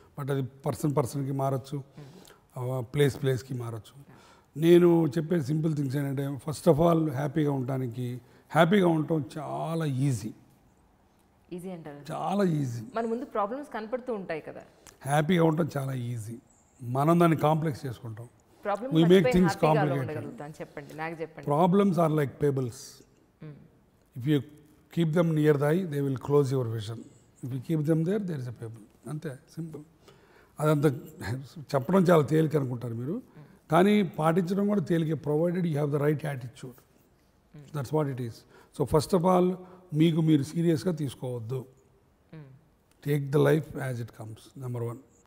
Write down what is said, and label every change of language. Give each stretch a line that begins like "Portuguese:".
Telugu: But అది పర్సన్కి మారచ్చు, ప్లేస్కి మారచ్చు. నేను చెప్పే సింపుల్ థింగ్స్ ఏంటంటే, ఫస్ట్ ఆఫ్ ఆల్ హ్యాపీగా ఉండటం చాలా ఈజీ అంటారు. చాలా ఈజీ. మన ముందు ప్రాబ్లమ్స్ కనపడుతూ ఉంటాయి కదా. హ్యాపీగా ఉండటం చాలా ఈజీ. మనం దాన్ని కాంప్లెక్స్ చేసుకుంటాం.
English: We make things complicated. Problems are like pebbles. If you keep them near the eye, they will close your vision. If you keep them there, there is a pebble.
Telugu: అంతే, simple. అదంతా చెప్పడం చాలా తేలిక అనుకుంటారు మీరు, కానీ పాటించడం కూడా తేలిక,
English: Provided you have the right attitude. That's what it is.
Telugu: So first of all మీరు సీరియస్గా తీసుకోవద్దు.
English: Take the life as it comes, number 1.